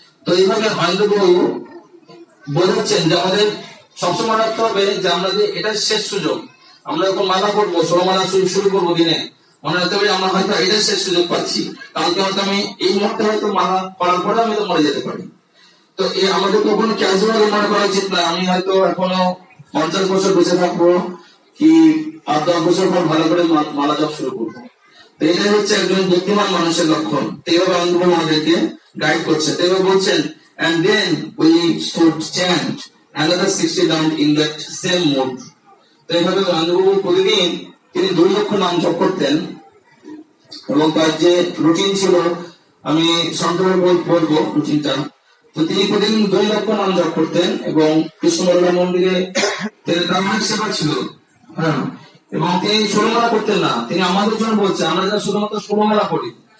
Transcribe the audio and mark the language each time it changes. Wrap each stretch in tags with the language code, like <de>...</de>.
<bn>তো এইভাবে আনন্দবাবু বোঝাচ্ছেন যে আমাদের সবসময় রাখতে হবে যে আমরা যে এটা শেষ সুযোগ, আমরা যখন মালা করবো 16 মালা শুরু করবো দিনে, মনে রাখতে হবে আমরা হয়তো এটা শেষ সুযোগ পাচ্ছি, কালকে হয়তো আমি এই মুহূর্তে হয়তো মালা করার পরে আমি তো মরে যেতে পারি। তো আমাদের কখনো ক্যাজুয়ালি মনে করা উচিত না আমি হয়তো এখনো 50 বছর বেঁচে থাকবো কি 8-10 বছর পর ভালো করে মালা জপ শুরু করবো। তো এটাই হচ্ছে একজন বুদ্ধিমান মানুষের লক্ষণ। এইভাবে আনন্দবাবু আমাদেরকে গাইড করছে। তো এভাবে বলছেন</bn> <en>and then we should chant another 60 round in that same mood.</en> <bn>তো এইভাবে আনন্দবাবু প্রতিদিন তিনি 2 লক্ষ নাম জপ করতেন এবং তার যে রুটিন ছিল আমি সংক্ষেপে বলবো রুটিনটা। তো তিনি প্রতিদিন 2 লক্ষ নাম জপ করতেন এবং কৃষ্ণবল্লভ মন্দিরে ব্রাহ্মণিক সেবা ছিল, হ্যাঁ, এবং তিনি 16 মালা করতেন না, তিনি আমাদের জন্য বলছেন আমরা যারা শুধুমাত্র 16 মালা করি,</bn>